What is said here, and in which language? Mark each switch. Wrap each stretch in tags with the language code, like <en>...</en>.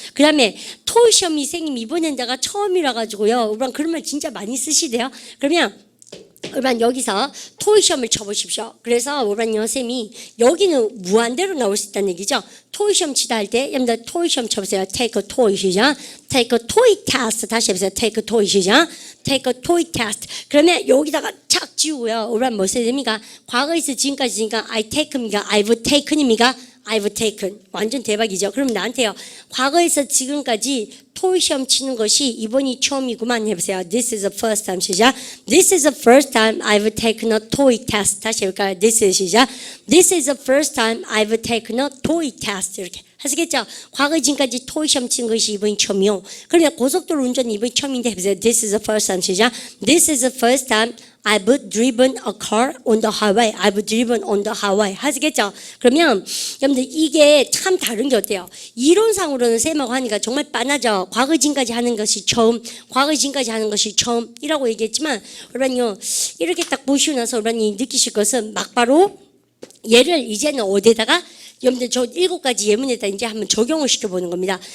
<ko>그 다음에 토익 시험 선생님 이번엔 내가 처음이라 가지고요. 그런 말 진짜 많이 쓰시대요. 그러면 여러분 여기서 토익 시험을 쳐보십시오. 그래서 여러분 선생님이 여기는 무한대로 나올 수 있다는 얘기죠. 토익 시험 치다 할 때 여러분들 토익 시험 쳐보세요.</ko> <en>Take a TOEIC 시작. Take a TOEIC test.</en> <ko>다시 해보세요.</ko> <en>Take a TOEIC 시작. Take a TOEIC test.</en> <ko>그러면 여기다가 착 지우고요. 여러분 뭐 써야 됩니까? 과거에서 지금까지니까</ko> <en>I take</en> <ko>입니까?</ko> <en>I've taken</en> <ko>입니까?</ko> <en>I've taken.</en> <ko>완전 대박이죠. 그럼 나한테요. 과거에서 지금까지 토익 시험 치는 것이 이번이 처음이구만 해보세요.</ko> <en>This is the first time. 시작. This is the first time I've taken a TOEIC test.</en> <ko>다시 해볼까요?</ko> <en>This is 시작. This is the first time I've taken a TOEIC test.</en> <ko>이렇게 하시겠죠? 과거 지금까지 토익 시험 친 것이 이번이 처음이요. 그러면 고속도로 운전 이번이 처음인데 해보세요.</ko> <en>This is the first time. 시작. This is the first time I've driven a car on the highway. I've driven on the highway.</en> <ko>하시겠죠? 그러면 여러분들 이게 참 다른 게 어때요? 이론상으로는 쌤하고 하니까 정말 빤하죠. 과거 지금까지 하는 것이 처음, 과거 지금까지 하는 것이 처음이라고 얘기했지만 여러분요 이렇게 딱 보시고 나서 여러분이 느끼실 것은 막바로 얘를 이제는 어디에다가 여러분들 저 7가지 예문에다 이제 한번 적용을 시켜보는 겁니다.</ko>